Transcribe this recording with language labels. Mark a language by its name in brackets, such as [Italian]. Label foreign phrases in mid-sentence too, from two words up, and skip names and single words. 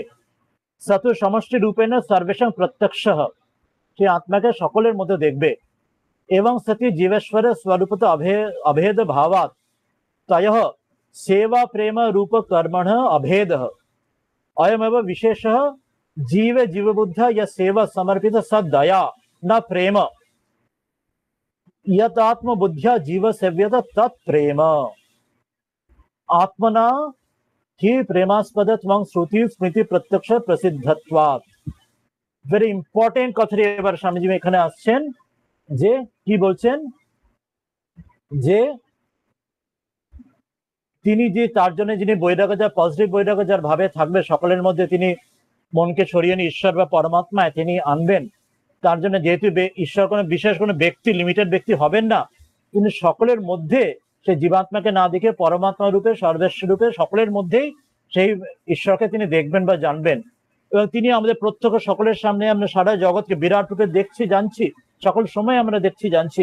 [Sanskrit] সতু সমষ্টি রূপেণ সর্বেশাং প্রত্যক্ষ, [Bangla] সেই আত্মাকে সকলের মধ্যে দেখবে। [Sanskrit] এবং সতী জীবেশ্বরের স্বরূপত অভেদ ভাবাত তয়ঃ সেবা প্রেম রূপ কর্মণ অভেদ অয়মেব বিশেষ जीव जीवबुद्ध या सेवा समर्पित सदया न प्रेम यतात्म बुद्धिया जीव सेव्यत तत्प्रेम आत्मना ही प्रेमास्पद श्रुति स्मृति प्रत्यक्ष प्रसिद्धत्वात्। [English] very important [Bangla] কথাটি এবার স্বামীজি এখানে আসছেন, যে কি বলছেন, যে তিনি যে তার জন্য যিনি বৈরাগ্য, যার পজিটিভ বৈরাগ্য যার ভাবে থাকবে, সকলের মধ্যে তিনি মনকে সরিয়ে নিয়ে ঈশ্বর বা পরমাত্মায় তিনি আনবেন, তার জন্য যেহেতু ঈশ্বর কোনো বিশেষ কোনো ব্যক্তি, লিমিটেড ব্যক্তি হবেন না, তিনি সকলের মধ্যে সেই জীবাত্মাকে না দেখে পরমাত্মা রূপে সর্বেশ্বর রূপে সকলের মধ্যেই সেই ঈশ্বরকে তিনি দেখবেন বা জানবেন, এবং তিনি আমাদের প্রত্যক্ষ সকলের সামনে, আমরা সারা জগৎকে বিরাট রূপে দেখছি জানছি, সকল সময় আমরা দেখছি জানছি।